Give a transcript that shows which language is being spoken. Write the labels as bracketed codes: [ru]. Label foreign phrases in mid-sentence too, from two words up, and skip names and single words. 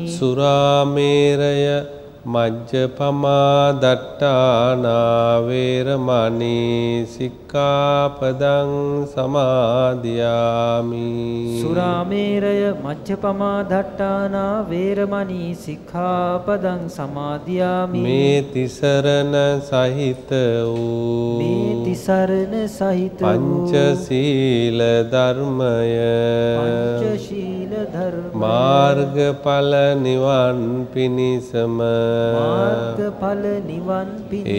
[pi] සුරාමේරය මජ්ජපමා දට්ඨානා වේරමණී සික්ඛාපදං සමාදියාමි. සුරාමේරය මජ්ජපමා දට්ඨානා වේරමණී සික්ඛාපදං සමාදියාමි. [si] මේ තිසරණ සහිත වූ මේ තිසරණ සහිත වූ පංචශීල ධර්මය පංචශීල ධර්ම මාර්ගඵල නිවන් පිණිසම මාර්ගඵල නිවන් පිණිසම